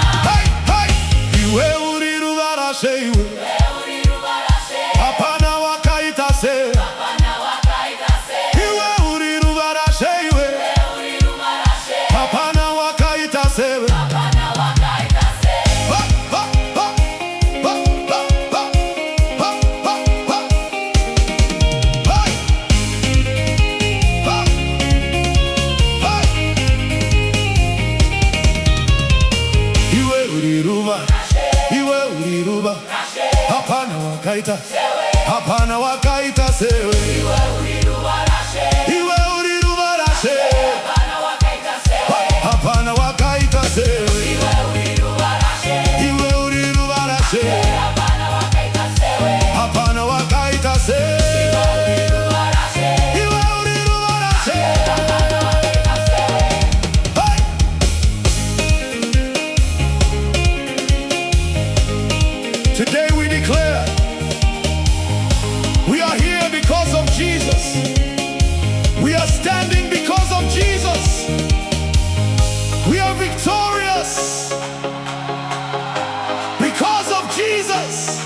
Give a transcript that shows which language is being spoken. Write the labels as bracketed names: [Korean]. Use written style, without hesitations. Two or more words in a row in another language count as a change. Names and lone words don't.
[Shona] Hey! Hey! Iwe uri rubarashe iwe. Iwe uri rubarashe. Hapana wakaita sewe. Hapana wakaita sewe. Iwe uri rubarashe iwe. Iwe uri rubarashe. Hapana wakaita sewe. Hapana wakaita sewe. Ha! Ha! Ha! Ha! Ha! Ha! Ha! Ha! Ha! Hey! Ha! Hey! Iwe uriruba, iwe uriruba. Hapana wakaita, hapana wakaita sewe. Iwe uri rubarashe. Iwe uriruba rashe. Hapana wakaita sewe. Hapana wakaita sewe. Iwe uri rubarashe. Iwe uriruba rashe. Hapana wakaita sewe. Hapana wakaita sewe. Iwe uri rubarashe. Iwe uriruba rashe. Hapana wakaita sewe. Hey! [English] Today we declare we are here because of Jesus. We are standing because of Jesus. We are victorious because of Jesus.